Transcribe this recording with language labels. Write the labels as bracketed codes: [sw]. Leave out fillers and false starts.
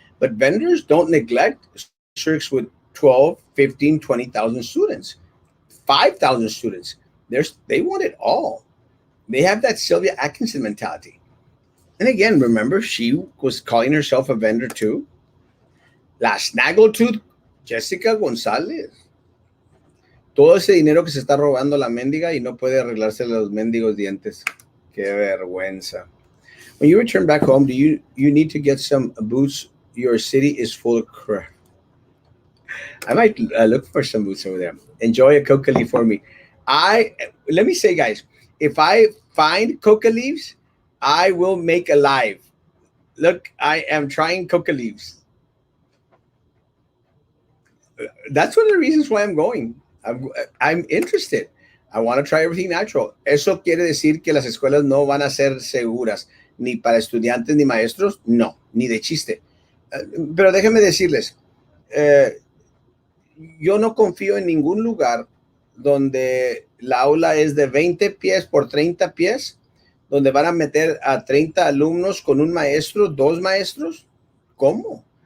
[en] But vendors don't neglect districts with 12, 15, 20,000 students, 5,000 students. They want it all. They have that Sylvia Atkinson mentality. And again, remember, she was calling herself a vendor too. [es] La Snaggletooth Jessica González. Todo ese dinero que se está robando la mendiga y no puede arreglarse los mendigos dientes. Qué vergüenza. [en] When you return back home, do you need to get some boots? Your city is full of crap. I might look for some boots over there. Enjoy a coca leaf for me. Let me say, guys, if I find coca leaves, I will make a live. Look, I am trying coca leaves. That's one of the reasons why I'm going. I'm interested. I want to try everything natural. [es] Eso quiere decir que las escuelas no van a ser seguras, ni para estudiantes ni maestros, no, ni de chiste. Pero déjenme decirles, eh, yo no confío en ningún lugar donde la aula es de 20 pies por 30 pies, donde van a meter a 30 alumnos con un maestro, dos maestros. ¿Cómo?